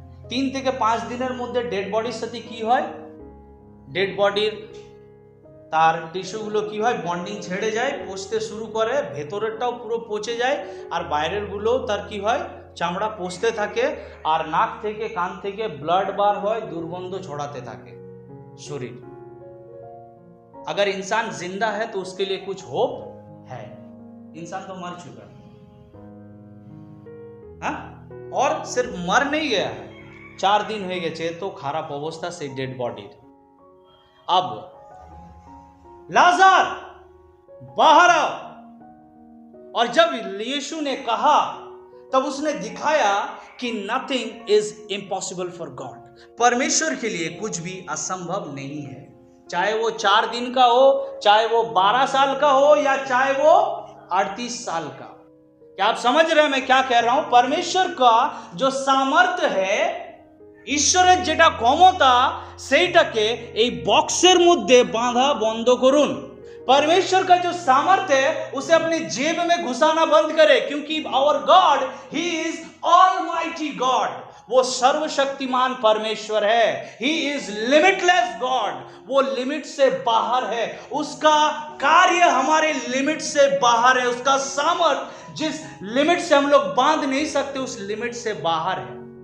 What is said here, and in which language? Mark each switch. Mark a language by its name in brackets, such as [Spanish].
[Bangla] 3 থেকে 5 দিনের মধ্যে ডেড বডির সাথে কি হয়, ডেড বডির তার টিস্যুগুলো কি হয়, বন্ডিং ছেড়ে যায়, পচতে শুরু করে, ভেতরেরটাও পুরো পচে যায় আর বাইরেরগুলোও তার কি হয়, চামড়া পচতে থাকে আর নাক থেকে কান থেকে ব্লাড বার হয়, দুর্গন্ধ ছড়াতে থাকে শরীর। [Hindi] अगर इंसान जिंदा है तो उसके लिए कुछ होप है, इंसान तो मर चुका है, हाँ? और सिर्फ मर नहीं गया है, 4 दिन [Bangla] হয়ে গেছে তো খারাপ অবস্থা সেই ডেড বডির। [Hindi] अब लाजर बाहर आओ, और जब यीशु ने कहा तब उसने दिखाया कि [English] nothing is impossible for God, [Hindi] परमेश्वर के लिए कुछ भी असंभव नहीं है। चाहे वो 4 दिन का हो, चाहे वो 12 साल का हो या चाहे वो 38 साल का। क्या आप समझ रहे हैं मैं क्या कह रहा हूं? परमेश्वर का जो सामर्थ्य है, [Bangla] ঈশ্বরের যেটা ক্ষমতা, সেইটাকে এই বক্সের মধ্যে বাঁধা বন্ধ করুন। [Hindi] परमेश्वर का जो सामर्थ्य है उसे अपने जेब में घुसाना बंद करे, क्योंकि [English] our God he is almighty God, [Hindi] वो सर्वशक्तिमान परमेश्वर है। [English] he is limitless God, [Hindi] वो लिमिट से बाहर है, उसका कार्य हमारे लिमिट से बाहर है, उसका सामर्थ्य जिस लिमिट से हम लोग बांध नहीं सकते उस लिमिट से बाहर है।